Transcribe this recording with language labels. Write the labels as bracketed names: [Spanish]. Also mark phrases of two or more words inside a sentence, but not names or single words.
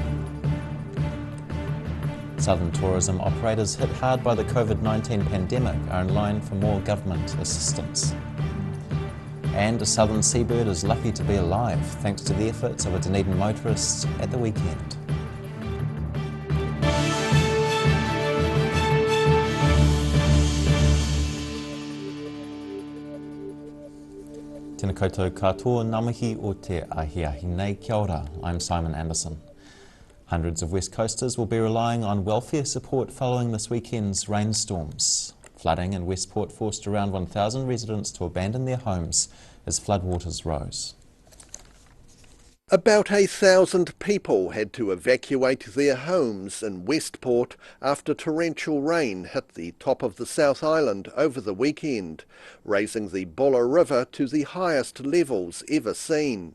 [English] Southern tourism operators hit hard by the COVID-19 pandemic are in line for more government assistance. And a southern seabird is lucky to be alive thanks to the efforts of a Dunedin motorist at the weekend. [Māori] Tēnā koutou katoa, ngā mihi o te ahiahi nei, kia ora, [English] I'm Simon Anderson. Hundreds of West Coasters will be relying on welfare support following this weekend's rainstorms. Flooding in Westport forced around 1,000 residents to abandon their homes as floodwaters rose. About 1,000 people had to evacuate their homes in Westport after torrential rain hit the top of the South Island over the weekend, raising the Buller River to the highest levels ever seen.